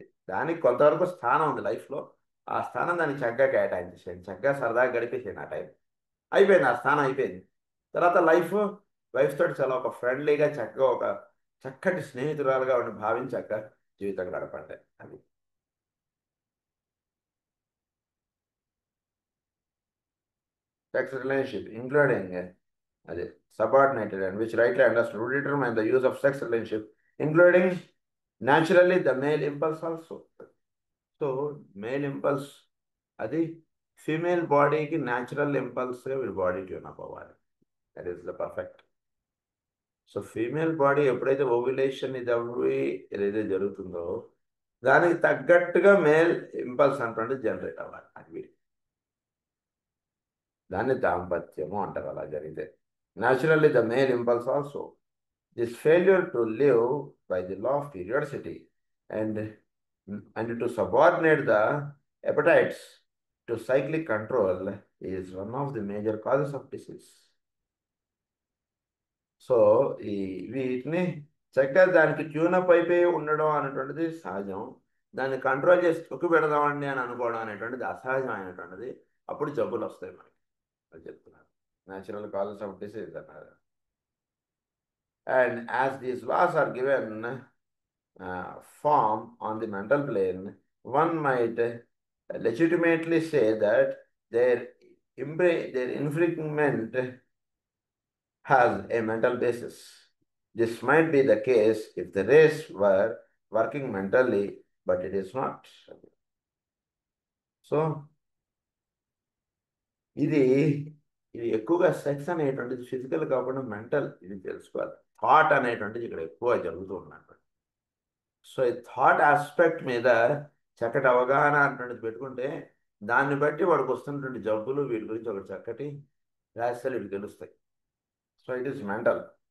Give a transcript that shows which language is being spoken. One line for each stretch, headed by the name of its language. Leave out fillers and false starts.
Telugu: దానికి కొంతవరకు స్థానం ఉంది లైఫ్లో. ఆ స్థానం దానికి చక్కగా కేటాయించేసేయండి. చక్కగా సరదాగా గడిపేసేయండి. ఆ టైం అయిపోయింది, ఆ స్థానం అయిపోయింది. తర్వాత వైఫ్ తోటి చాలా ఒక ఫ్రెండ్లీగా చక్కగా ఒక చక్కటి స్నేహితురాలుగా ఉండి భావించి చక్కగా జీవితం గడపండి.
English: అది sex relationship including అది subordinated and which rightly understood would determine the use of sex relationship, including naturally the male impulse also.
Telugu: So male impulse అది ఫీమేల్ బాడీకి న్యాచురల్ ఇంపల్స్గా వీడి బాడీ ట్యూన్ అప్ అవ్వాలి.
English: That is the perfect.
Telugu: So female body ఎప్పుడైతే ovulation ఇది అవి ఏదైతే జరుగుతుందో దానికి తగ్గట్టుగా మేల్ ఇంపల్స్ అంటే జనరేట్ అవ్వాలి. అది వీడి దాన్ని దాంపత్యము అంటారు అలా జరిగితే.
English: Naturally the male impulse also this failure to live by the law of periodicity and to subordinate the appetites to cyclic control is one of the major causes of disease.
Telugu: So వీటిని చక్కగా దానికి tune up అయిపోయి ఉండడం అనేటువంటిది సహజం. దాన్ని control చేసి తొక్కు పెడదామండి అని అనుకోవడం అనేటువంటిది అసహజమైనటువంటిది. అప్పుడు జబ్బులు వస్తాయి మనకి. అది చెప్తున్నారు
English: natural causes of disease
Telugu: అన్నారు.
English: And as these laws are given form on the mental plane, one might legitimately say that their infringement has a mental basis. This might be the case if the race were working mentally, but it is not.
Telugu: So, ఇది ఎక్కువగా sex అనేటువంటిది physical కాకుండా mental, ఇది తెలుసుకోవాలి. Thought అనేటువంటిది ఇక్కడ ఎక్కువ జరుగుతూ ఉన్నట్టు. సో ఈ థాట్ ఆస్పెక్ట్ మీద చక్కటి అవగాహన అనేటువంటిది పెట్టుకుంటే దాన్ని బట్టి వాడికి వస్తున్నటువంటి జబ్బులు వీటి గురించి ఒక చక్కటి రహస్యాలు వీటికి తెలుస్తాయి.
English: So it is mental.